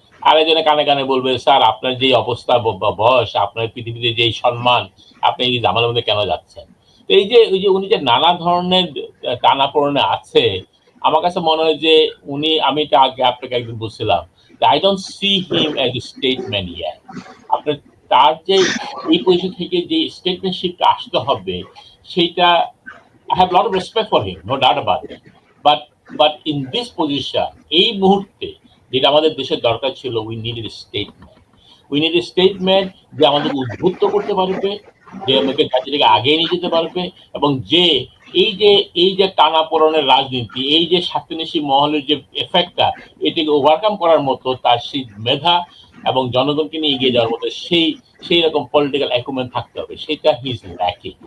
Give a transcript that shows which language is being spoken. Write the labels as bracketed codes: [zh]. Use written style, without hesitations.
[bn] আরেকজনে কানে কানে বলবে স্যার আপনার যে অবস্থা বয়স, আপনার পৃথিবীতে যেই সম্মান, আপনি এই জামালের মধ্যে কেন যাচ্ছেন? তো এই যে উনি যে নানা ধরনের টানাপোড়েনে আছে, আমার কাছে মনে হয় যে উনি, আমি এটা আগে আপনাকে একদিন বলছিলাম, [en] I don't see him as a statesman yet. [bn] আপনার তার যে এই পজিশন থেকে যে স্টেটমেন্টশিপটা আসতে হবে, সেটা [en] I have a lot of respect for him, no doubt about it. But in this position, [bn] এই মুহূর্তে যেটা আমাদের দেশের দরকার ছিল, [en] we needed a statement. We need a statement [bn] যে আমাদের উদ্বুদ্ধ করতে পারবে, যে আমাকে জাতিটাকে আগে নিয়ে যেতে পারবে, এবং যে এই যে টানাপোড়েনের রাজনীতি, এই যে স্বার্থান্বেষী মহলের যে এফেক্টটা, এটাকে ওভারকাম করার মতো তার সেই মেধা এবং জনগণকে নিয়ে এগিয়ে যাওয়ার মতো সেই রকম পলিটিক্যাল অ্যাকুমেন্ট থাকতে হবে, সেটা হিজ ল্যাকিং।